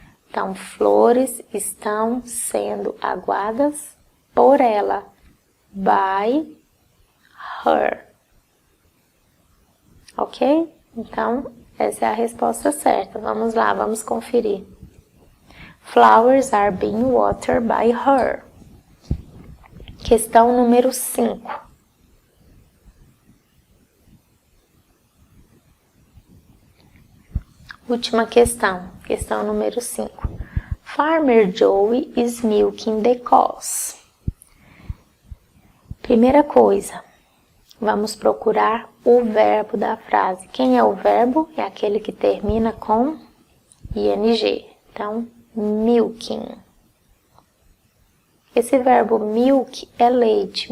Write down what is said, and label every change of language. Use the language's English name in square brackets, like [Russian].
[Portuguese] Então, flores estão sendo aguadas por ela, [English] by her. [Portuguese] Ok? Então, essa é a resposta certa. Vamos lá, vamos conferir. [English] Flowers are being watered by her. [Portuguese] Questão número 5. Última questão, questão número 5. [English] Farmer Joey is milking the cows. [Portuguese] Primeira coisa, vamos procurar o verbo da frase. Quem é o verbo? É aquele que termina com ing. Então, milking. Esse verbo milk é leite.